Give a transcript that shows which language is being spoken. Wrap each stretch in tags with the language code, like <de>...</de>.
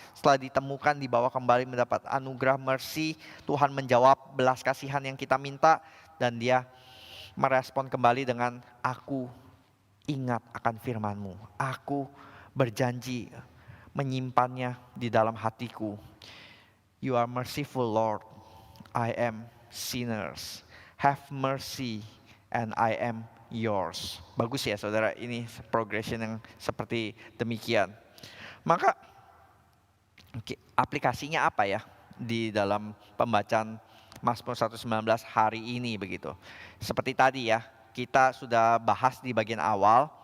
<id>Setelah ditemukan, dibawa kembali mendapat anugerah mercy, Tuhan menjawab belas kasihan yang kita minta. Dan dia merespon kembali dengan aku ingat akan firman-Mu. Aku berjanji menyimpannya di dalam hatiku.</id> <en>You are merciful Lord, I am sinners. Have mercy and I am yours.</en> <id>Bagus ya saudara, ini progression yang seperti demikian. Maka aplikasinya apa ya di dalam pembacaan Mazmur 119 hari ini begitu. Seperti tadi ya, kita sudah bahas di bagian awal.</id>